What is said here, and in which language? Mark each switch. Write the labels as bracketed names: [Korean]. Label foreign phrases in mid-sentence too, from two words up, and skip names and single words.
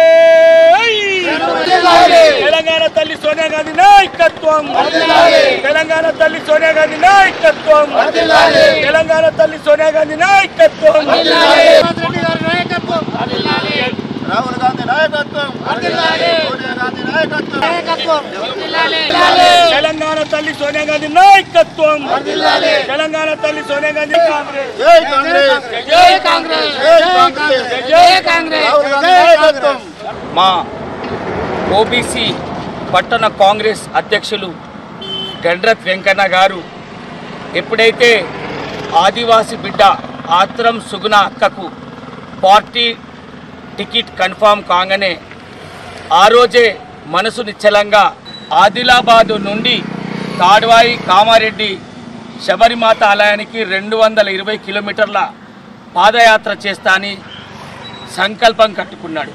[Telugu] తెలంగాణ తల్లి సోనియా గాంధీ నాయకత్వం తెలంగాణ తల్లి సోనియా గాంధీ నాయకత్వం తెలంగాణ తల్లి సోనియా గాంధీ నాయకత్వం రాహుల్ గాంధీ నాయకత్వం సోనియా గాంధీ నాయకత్వం తెలంగాణ తల్లి సోనియా గాంధీ నాయకత్వం తెలంగాణ తల్లి సోనియా గాంధీ नायकत्वम तेलंगाणा तल्ली सोनिया गांधी కాంగ్రెస్ జై కాంగ్రెస్ జై కాంగ్రెస్ జై కాంగ్రెస్ जय कांग्रेस మా ఓబీసీ పట్టణ కాంగ్రెస్ అధ్యక్షులు గణరత్ వెంకన్న గారు ఎప్పుడైతే ఆదివాసీ బిడ్డ ఆత్రం సుగుణ అక్కకు పార్టీ టికెట్ కన్ఫర్మ్ కాగానే ఆ రోజే మనసు నిశ్చలంగా ఆదిలాబాదు నుండి తాడ్వాయి కామారెడ్డి శబరిమాత ఆలయానికి 220 కిలోమీటర్ల పాదయాత్ర చేస్తానని సంకల్పం కట్టుకున్నాడు।